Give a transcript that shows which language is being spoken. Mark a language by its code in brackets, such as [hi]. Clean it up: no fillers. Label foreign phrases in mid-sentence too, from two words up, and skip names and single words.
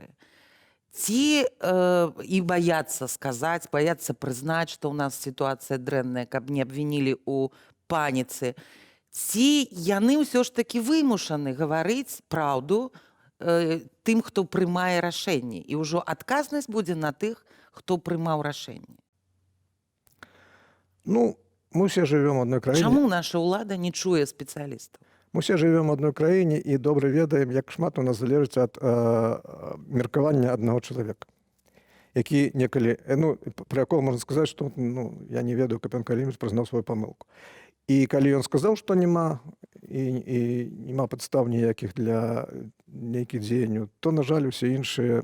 [be] Ці і баяцца сказаць, баяцца прызнаць, што ў нас сітуацыя дрэнная, каб не абвінілі ў паніцы? Ці яны ўсё ж такі вымушаны гаварыць праўду тым, хто прымае рашэнні? І ўжо адказнасць будзе на тых, хто прымаў рашэнні. Ну, [ru] мы все живем в одной краіне. [be] Чаму наша ўлада не чуе спецыялістаў? [ru] Мы все живем в одной [be] краіне і добра ведаем, як шмат у нас залежыць ад меркавання аднаго чалавека, які некалі, ну, пра якого можна сказаць, што ну, я не ведаю, каб ён калі-небудзь прызнаў сваю памылку. І калі ён сказаў, што няма і няма падстаў ніякіх для нейкіх дзеянняў, то, на жаль, усе іншыя